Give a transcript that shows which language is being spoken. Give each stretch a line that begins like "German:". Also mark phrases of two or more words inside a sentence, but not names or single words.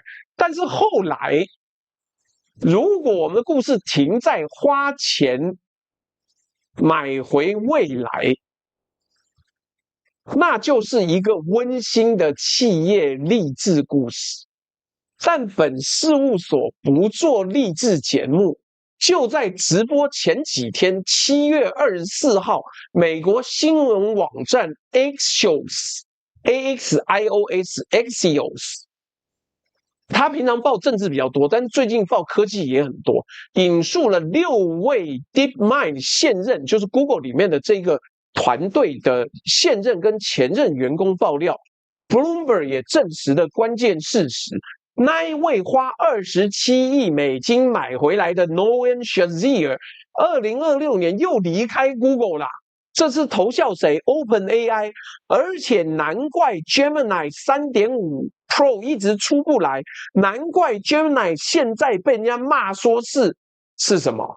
Chinese: 但是後來，如果我們的故事停在花錢買回未來，那就是一個溫馨的企業勵志故事。但本事務所不做勵志節目，就在直播前幾天，7月24號，美國新聞網站 Axios，他平常報政治比較多，但是最近報科技也很多，引述了6位 DeepMind 現任，就是 Google 裡面的這個團隊的现任跟前任员工爆料。Bloomberg 也證實了關鍵事實，那一位花27億美金買回來的 Noam Shazer 2026年又離開 Google 啦。這次投效誰 ？OpenAI， 而且難怪 Gemini 3.5 Pro 一直出不來，難怪 Gemini 現在被人家罵說是什麼？